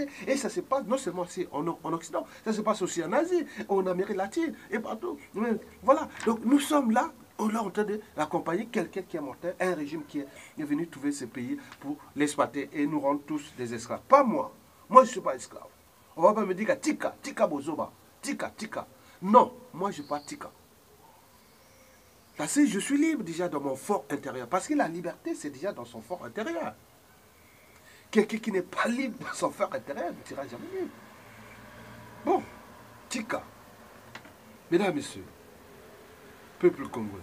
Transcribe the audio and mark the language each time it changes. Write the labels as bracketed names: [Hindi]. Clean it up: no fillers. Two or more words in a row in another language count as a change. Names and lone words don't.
[French] Et ça se passe non seulement ici en Occident, ça se passe aussi en Asie, en Amérique latine, et partout. Voilà, donc nous sommes là, on est en train d'accompagner quelqu'un qui est mortel, un régime qui est venu trouver ce pays pour l'exploiter et nous rendre tous des esclaves. Pas moi, moi je ne suis pas esclave. On ne va pas me dire que [Lingala] tika, tika bozoba, tika, tika. [French] Non, moi je ne suis pas tika. Parce que je suis libre déjà dans mon fort intérieur. Parce que la liberté, c'est déjà dans son fort intérieur. Quelqu'un qui n'est pas libre dans son fort intérieur ne sera jamais libre. Bon, tika. Mesdames, Messieurs, peuple congolais.